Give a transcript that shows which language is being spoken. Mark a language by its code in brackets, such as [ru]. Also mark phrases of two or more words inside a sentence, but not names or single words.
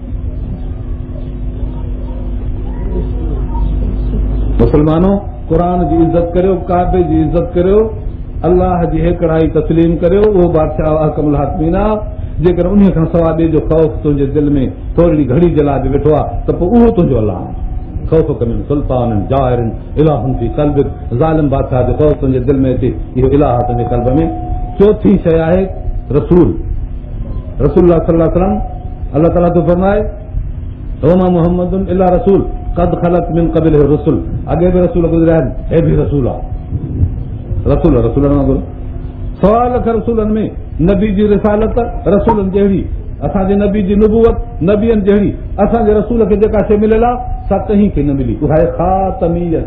[sd] मुसलमानो, क़ुर जी इज़त करियो, काबे जी इज़त करियो, अलाह जी हिकिड़ाई तस्लीम करियो, उहो बादशाह [ar] أحكم الحاكمين [sd] आहे। जेकर उन खां सवाइ ॿिए जो ख़ौफ़ तुंहिंजे दिलि में थोरी घड़ी जे लाइ बि वेठो आहे त पोइ उहो तुंहिंजो अलाह आहे। [ar] خوف كمن سلطان جائر إله في قلبك, [sd] ज़ालिम बादशाह जो ख़ौफ़ तुंहिंजे दिलि में अचे, इहो इलाह तुंहिंजे क़ल्ब में। चौथी शइ आहे रसूल। रसूलुल्लाह [ar] صلى الله عليه وسلم, [sd] अल्लाह ताला तो फरमाए [ar] وما محمد إلا رسول قد خلت من قبله رسل, [sd] अॻे बि रसूल गुज़रिया आहिनि, हे बि रसूल आहे। रसूल रसूलनि वांगुरु, सवा लख रसूलनि में नबी जी रिसालत रसूलनि जहिड़ी, असांजे नबी जी नुबुवत नबियनि जहिड़ी असांजे रसूल खे जेका शइ मिलियल आहे सा कंहिं खे न मिली, उहा आहे ख़ातमियत।